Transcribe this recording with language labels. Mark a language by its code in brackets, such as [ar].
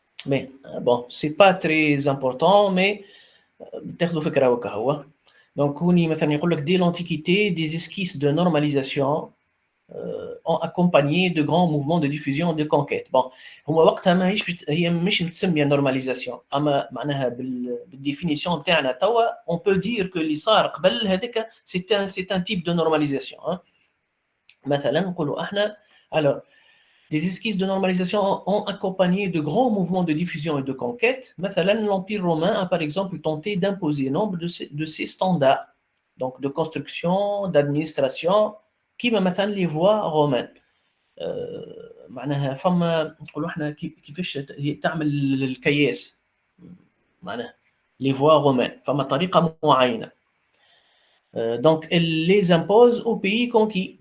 [fr] Mais bon, c'est pas très important, mais [ar] بتاخذوا فكرة وكهو. [fr] Donc [ar] هوني مثلا يقول لك [fr] dès l'antiquité des esquisses de normalisation ont accompagné de grands mouvements de diffusion et de conquête. [ar] Bon, هو وقتها هي مش متسميه normalisation، اما معناها بالديفينيسيون تاعنا توا [fr] on peut dire que [ar] اللي صار قبل هذاك [fr] c'est un type de normalisation. [ar] مثلا نقولوا احنا [fr] alors des esquisses de normalisation ont accompagné de grands mouvements de diffusion et de conquête. مثلا l'Empire romain a par exemple tenté d'imposer nombre de ses standards, donc de construction, d'administration, [ar] كيما مثلا [fr] les voies romaines. [ar] معناها فما نقولوا احنا كيفاش تعمل الكياس معناها [fr] les voies romaines [ar] فما طريقة معينة. [fr] Donc elle les impose aux pays conquis.